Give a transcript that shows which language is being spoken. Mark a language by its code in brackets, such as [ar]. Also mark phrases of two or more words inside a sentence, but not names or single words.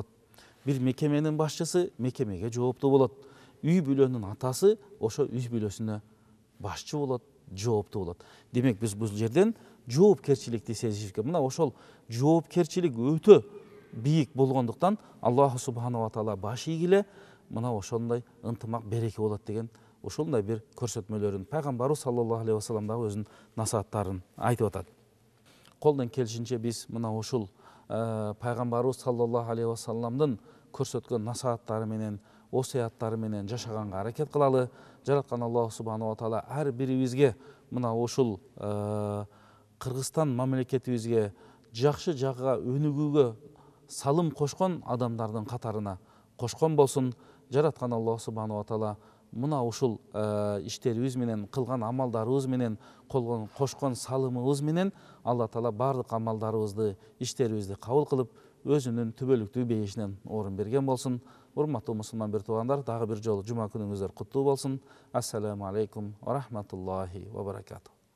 [ky] Бир мекеменин башчысы мекемеге жооптуу болот. Үй бүлөнүн атасы ошо үй бүлөсүнө башчы болот, жооптуу болот. Демек, биз бул жерден жоопкерчиликти сезишибиз керек. Мына ошол жоопкерчилик өтө бийик болгондуктан [ar] الله سبحانه وتعالى [ky] баш ийгиле, мына ошондой ынтымак, береке болот деген ошондой бир көрсөтмөлөрүн пайгамбарыбыз [ar] صلى الله عليه وسلم [ky] дагы өзүнүн насааттарын айтып атат. Колдон келишинче биз мына ушул пайгамбарыбыз [ar] صلى الله عليه وسلم [ky] көрсөткөн насааттары менен, осуяттары менен жашаганга аракет кылалы. Жараткан [ar] الله سبحانه وتعالى [ky] ар бирибизге мына ушул Кыргызстан мамлекетибизге жакшы жагга өнүгүүгө салым кошкон адамдардын катарына кошкон болсун. Жараткан [ar] الله سبحانه وتعالى [ky] мына ушул иштерибиз менен, кылган амалдарыбыз менен, кошкон салымыбыз менен [ar] الله تعالى [ky] бардык амалдарыбызды, иштерибизди кабыл кылып, өзүнүн түбөлүктүү бейишинен орун берген болсун. Урматтуу мусулман бир туугандар, дагы бир жолу жума күнүңүздөр куттуу болсун. [ar] السلام عليكم ورحمة الله وبركاته.